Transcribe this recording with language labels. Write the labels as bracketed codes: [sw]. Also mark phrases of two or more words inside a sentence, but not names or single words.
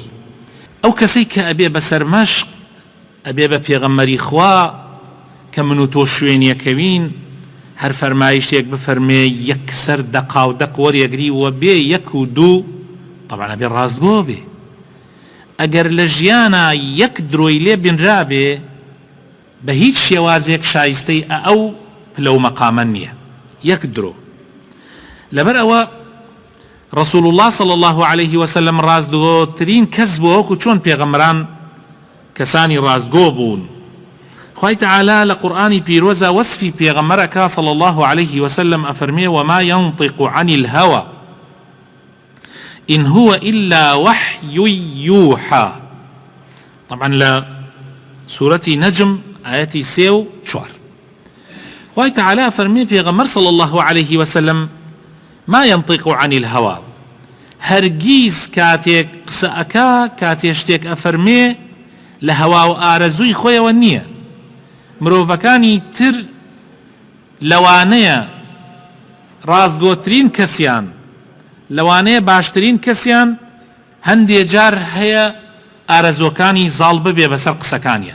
[ckb] ئەو کەسەی کە ئەبێ بە سەرمەشق، ئەبێ بە پێغەمبەری خوا کە من و تۆ شوێنیەکەوین، هەر فەرمایشتێک بفەرمێ یەکسەر دەقاودەق وەریەگری و بێ یەک و دوو، طبعا ئەبێ ڕاستگۆ بێ. ئەگەر لە ژیانە یەک درۆی لێ بنرابێ، بە هیچ شێوازێک شایستەی ئەو پلە و مەقامە نییە، یەک درۆ. لەبەر ئەوە [ar] ڕەسوول الله صلی الله عليه وسلم [ckb] ڕاستگۆترین کەس بووە، وەکو چۆن پێغەمبەران کەسانی ڕاستگۆ بوون. خوای تعالی لە قورئانی پیرۆزە وەسفی پێغەمبەرەکە [ar] صلی الله عليه وسلم [ckb] ئەفەرمێ: [ar] وما ينطق عن الهوى إن هو إلا وحي يوحى. [ckb] طبعا لە سورەتی نەجم ئاەتی 3 و 4 خوای تعالی فەرمێ پێغەمبەر [ar] صلی الله عليه وسلم: ما ينطق عن الهوى، [ckb] هەرگیز کاتێک قسە ئەکا، کاتێ شتێک ئەفەرمێ لە هەوا و ئارەزووی خۆیەوە نییە. مرۆڤەکانی تر لەوانەیە ڕاستگۆترین کەسیان، لەوانەیە باشترین کەسیان، هەندێ جار هەیە ئارەزۆکانی زاڵ ببێ بەسەر قسەکانیە.